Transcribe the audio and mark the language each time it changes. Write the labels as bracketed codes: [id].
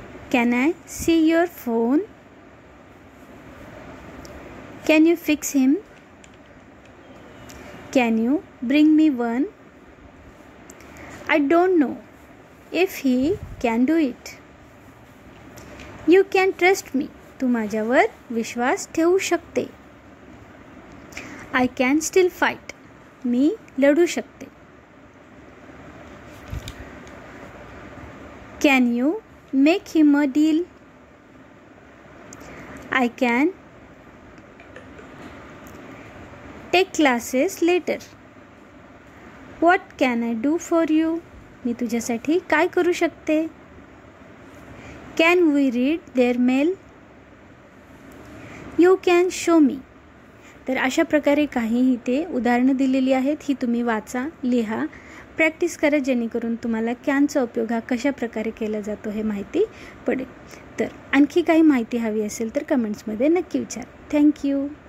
[en] Can I see your phone? Can you fix him? Can you bring me one? I don't know if he can do it. You can trust me. [mr] तू माझ्यावर विश्वास ठेवू शकते. [en] I can still fight. [mr] मी लढू शकते. [en] Can you make him a deal? I can take classes later. What can I do for you? [mr] मी तुझ्यासाठी काय करू शकते. [en] Can we read their mail? You can show me. [mr] तर अशा प्रकारे काही इथे उदाहरणं दिलेली आहेत. ही तुम्ही वाचा, लिहा, प्रॅक्टिस करा जेणेकरून तुम्हाला कॅनचा उपयोग हा कशा प्रकारे केला जातो हे माहिती पडेल. तर आणखी काही माहिती हवी असेल तर कमेंट्समध्ये नक्की विचारा. थँक्यू.